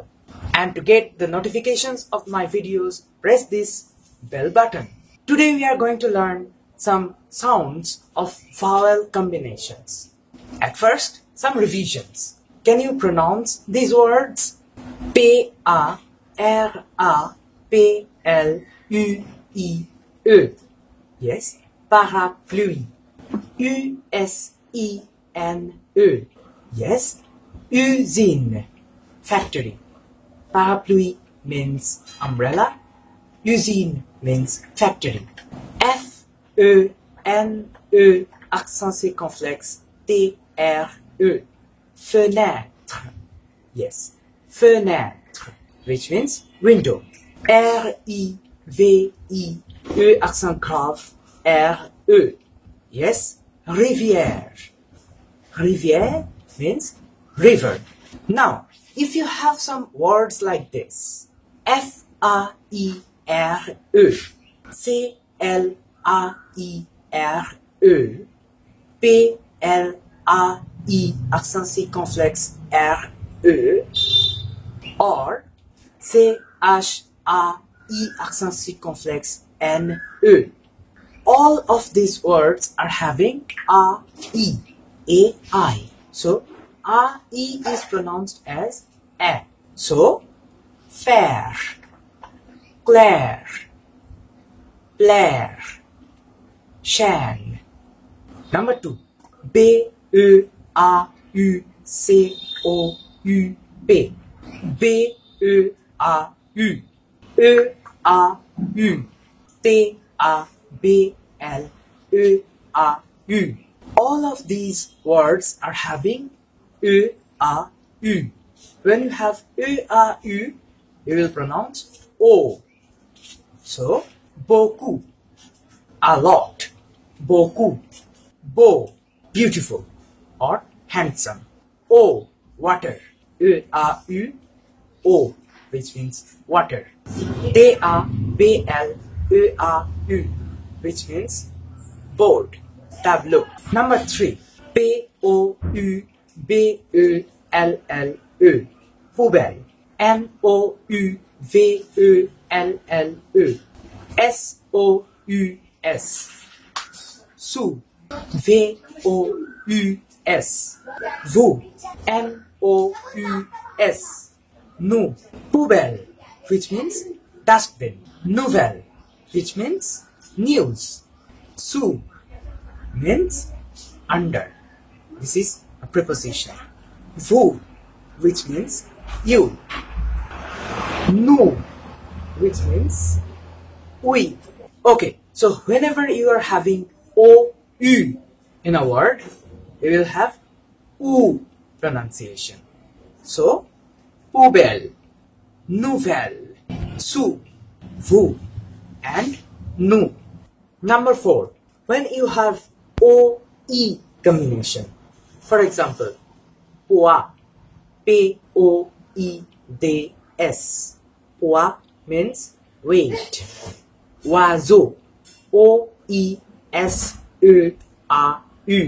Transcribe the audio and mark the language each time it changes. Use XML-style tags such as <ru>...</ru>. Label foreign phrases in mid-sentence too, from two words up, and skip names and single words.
<en>And to get the notifications of my videos, press this bell button. Today we are going to learn some sounds of vowel combinations. At first, some revisions. Can you pronounce these words? P-A-R-A-P-L-U-I-E. Yes, parapluie. U-S-I-N-E. Yes, Usine Factory. Parapluie means umbrella. Usine means factory. F-E-N-E</en> <fr>accent circonflexe</fr> <en>T-R-E.</en> <fr>Fenêtre. Yes, fenêtre,</fr> <en>which means window. R-I-V-I-E</en> <fr>accent grave</fr> <en>R-E. Yes, rivière. Rivière means river. Now, if you have some words like this, F-A-I-R-E, C-L-A-I-R-E, P-L-A-I</en> <fr>accent circonflexe</fr> <en>R-E, or C-H-A-I</en> <fr>accent circonflexe</fr> <en>N-E. All of these words are having A-I, A-I. So, A-I is pronounced as A. So,</en> <fr>faire, clair, plaire, chaîne.</fr> <en>Number 2. B-E-A-U-C-O-U-P. B-E-A-U. E-A-U. T-A-B-L-E-A-U. All of these words are having E-A-U. When you have E-A-U, you will pronounce O. So,</en> <fr>beaucoup,</fr> <en>a lot,</en> <fr>beaucoup, beau,</fr> <en>beautiful, or handsome. O, water, E-A-U, O, which means water. T-A-B-L-E-A-U, which means board, tableau. Number 3, P-O-U-B-E-L-L-E, poubelle. N-O-U-V-E-L-L-E, S-O-U-S, sous, V-O-U-S, vous, N-O-U-S, nous. Poubelle, which means dustbin. Nouvelle, which means news. Sous means under. This is a preposition. Vous, which means you. Nous, which means we. Okay, so whenever you are having O-U in a word, you will have U pronunciation. So,</en> <fr>poubelle, nouvelle, sous, vous,</fr> <en>and nous. Number 4, when you have O-E combination, for example, poids, P-O-E-D-S. Poids means weight. Oiseau, O-E-S-E-A-U.</en>